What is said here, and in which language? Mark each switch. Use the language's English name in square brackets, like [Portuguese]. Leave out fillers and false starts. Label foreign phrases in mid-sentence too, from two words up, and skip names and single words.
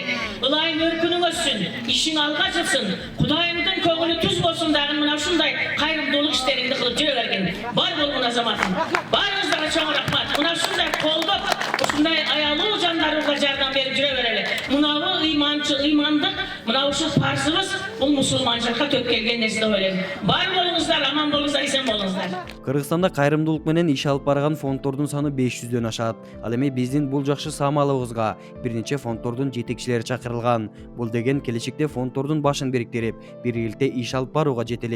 [Kyrgyz] Ылайым өркүнүң өссүн, ишиң алга жылсын, Кудайымдын көңүлү түз болсун дагы мына ушундай кайрымдуулук иштериңди кылып жүрө бергин. Бар болгун Азаматым. Барыңыздарга чоң рахмат. Мына ушундай колдоп, ушундай аялуу жандарыбызга жардам берип жүрө берели. Мынабу ыймандык Мына ушул парчыбыз бу мусулманчылыкка төп келген nерсе деп ойлойм. Бар болуңуздар, аман болуңуздар, эсен болуңуздар. Кыргызстанда кайрымдуулук менен иш алып барган фонддордун саны 500дөн ашат. Ал эми биздин бул жакшы саамалыбызга бир нече фонддордун жетекчилери чакырылган. Бул деген келечекте фонддордун башын бириктирип, биргеликте иш алып барууга жетелейт.